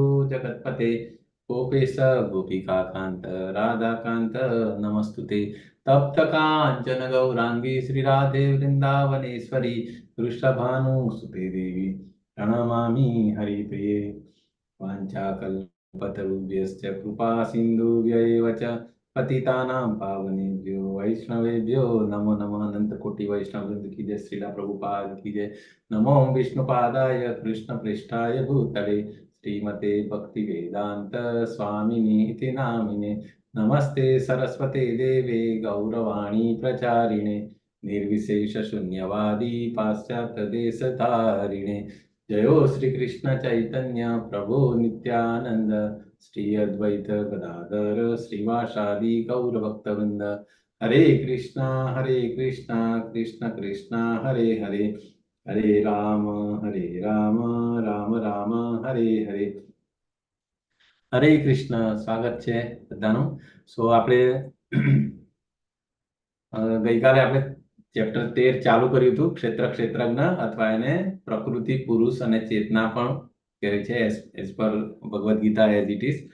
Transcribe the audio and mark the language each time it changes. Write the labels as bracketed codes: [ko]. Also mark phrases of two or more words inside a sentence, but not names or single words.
[sa] जगतपते गोपेश गोपिका कांत राधा कांत नमस्तुते तप्त कांचन गौरांगी श्री राधे वृंदावनेश्वरी वृषभानुसुते देवी प्रणमामि हरिप्रिये वाञ्छाकल्पतरुभ्यश्च कृपा सिन्धुभ्य एव च पतितानां पावनेभ्यो वैष्णवेभ्यो नमो नमः। [hi] अनंत कोटि वैष्णव वृंद की जय, श्रीला प्रभुपाद की जय। [sa] नमो विष्णुपादाय कृष्ण पृष्ठाय भूतले श्रीमते भक्ति वेदांत स्वामिनि इति नामिने नमस्ते सरस्वते देवे गौरवाणी प्रचारिणे निर्विशेष शून्यवादी पाश्चात्य देशधारिणे जयो श्री कृष्ण चैतन्य प्रभु नित्यानंद श्री अद्वैत गदाधर श्रीवासादि गौर भक्तवृंद हरे कृष्णा कृष्ण कृष्णा हरे हरे हरे राम राम राम हरे हरे। [gu] હરે કૃષ્ણ, સ્વાગત છે બધાનું। સો આપણે ગઈકાલે આપણે ચેપ્ટર 13 ચાલુ કર્યું હતું, ક્ષેત્ર ક્ષેત્રજ્ઞ અથવા એને પ્રકૃતિ પુરુષ અને ચેતના પણ કહે છે [en] as per Bhagavad Gita As It Is.